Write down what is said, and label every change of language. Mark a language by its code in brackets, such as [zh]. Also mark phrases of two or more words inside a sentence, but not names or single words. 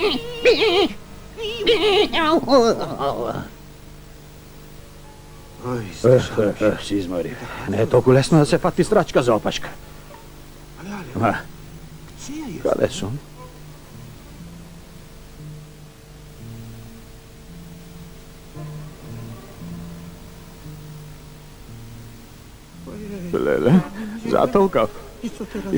[mk] Oj, Си изморив. Не е толку лесно да се фати страчка за опашка. [pl] ale, gdzie ja jestem? [mk] Каде сум? Леле, затолкав. [pl] I co teraz